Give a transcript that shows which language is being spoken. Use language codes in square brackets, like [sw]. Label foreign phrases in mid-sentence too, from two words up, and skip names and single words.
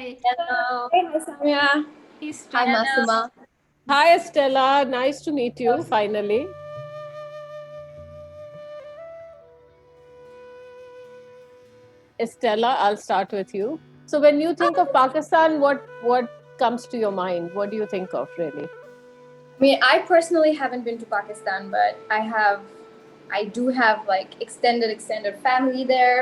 [en] Hello. Hey, hi, Samya. Hi, Istela. Masuma. Hi, Estella. Nice to meet you finally. Estella, I'll start with you. So, when you think of Pakistan, what comes to your mind? What do you think of really? I mean, I personally haven't been to Pakistan, but I do have like extended family there.